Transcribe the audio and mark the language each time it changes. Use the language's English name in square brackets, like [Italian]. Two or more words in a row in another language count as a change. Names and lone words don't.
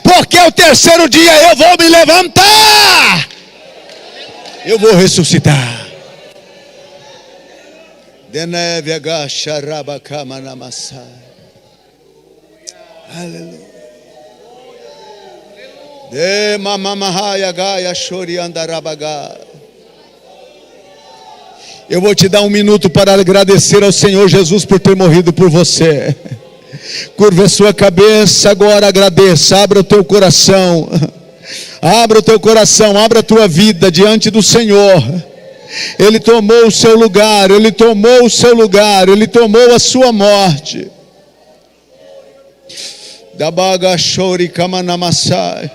[Portuguese] Porque o terceiro dia eu vou me levantar, eu vou ressuscitar. Aleluia. De mamamahaya gaya shori andarabaga. Eu vou te dar um minuto para agradecer ao Senhor Jesus por ter morrido por você. Curva a sua cabeça agora, agradeça, abra o teu coração. Abra o teu coração, abra a tua vida diante do Senhor. Ele tomou o seu lugar, Ele tomou o seu lugar, Ele tomou a sua morte. Dabaga shori kamanamasai.